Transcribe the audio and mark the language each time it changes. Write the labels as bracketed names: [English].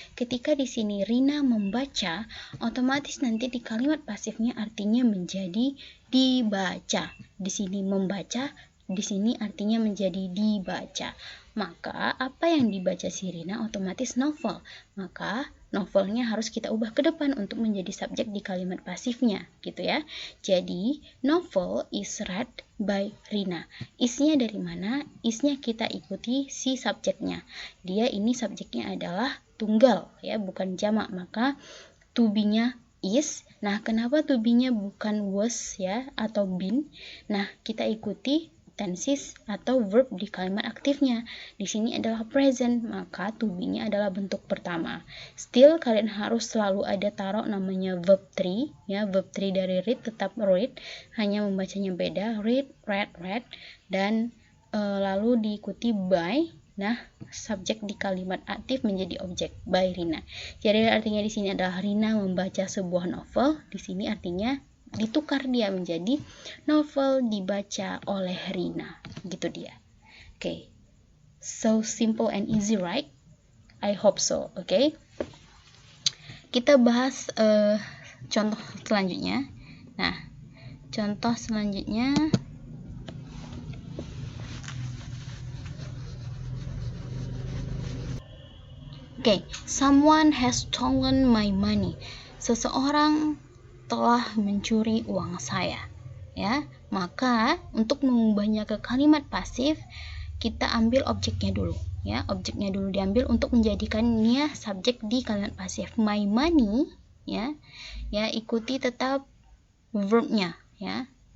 [Indonesian] Ketika di sini Rina membaca, otomatis nanti di kalimat pasifnya artinya menjadi dibaca. Di sini membaca, di sini artinya menjadi dibaca. Maka apa yang dibaca si Rina otomatis novel. Maka novelnya harus kita ubah ke depan untuk menjadi subjek di kalimat pasifnya, gitu ya. [English] Jadi novel is read by Rina. [Indonesian] Isnya dari mana? Isnya kita ikuti si subjeknya. Dia ini subjeknya adalah tunggal, ya, bukan jamak. Maka to be-nya is. Nah, kenapa to be-nya bukan was, ya, atau been? Nah, kita ikuti tenses atau verb di kalimat aktifnya. Di sini adalah present, maka to be-nya adalah bentuk pertama. Still kalian harus selalu ada taruh namanya verb 3 ya, verb 3 dari read tetap read, hanya membacanya beda, read, read, dan lalu diikuti by. Nah, subjek di kalimat aktif menjadi objek by Rina. Jadi artinya di sini adalah Rina membaca sebuah novel. Di sini artinya ditukar dia menjadi novel dibaca oleh Rina. Gitu dia. Okay. [English] So simple and easy, right? I hope so. Okay. [Indonesian] Kita bahas contoh selanjutnya. Nah, contoh selanjutnya. [English] Okay, someone has stolen my money. [Indonesian] Seseorang telah mencuri uang saya. Ya, maka untuk mengubahnya ke kalimat pasif, kita ambil objeknya dulu. Ya, objeknya dulu diambil untuk menjadikannya subjek di kalimat pasif. My money, ya, ikuti tetap verbnya, ya.